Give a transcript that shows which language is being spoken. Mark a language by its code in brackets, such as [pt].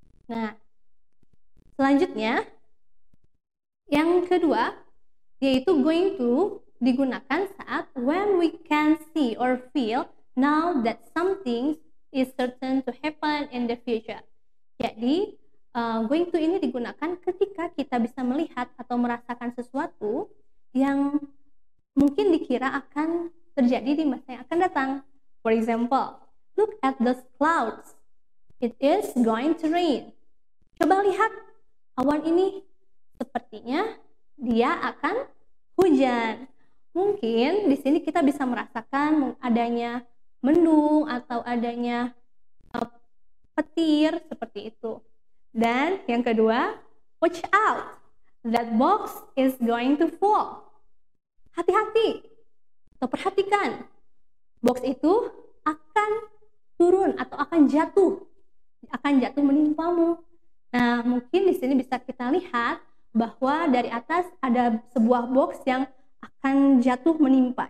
[id] Nah, selanjutnya yang kedua yaitu going to digunakan saat [en] when we can see or feel now that something is certain to happen in the future. [id] Jadi going to ini digunakan ketika kita bisa melihat atau merasakan sesuatu yang mungkin dikira akan terjadi di masa yang akan datang. [en] For example, look at those clouds. It is going to rain. [id] Coba lihat awan ini, sepertinya dia akan hujan. Mungkin di sini kita bisa merasakan adanya mendung atau adanya petir seperti itu. Dan yang kedua, [en] watch out. That box is going to fall. [id] Hati-hati atau perhatikan. Box itu akan turun atau akan jatuh menimpamu. Nah, mungkin di sini bisa kita lihat bahwa dari atas ada sebuah box yang akan jatuh menimpa.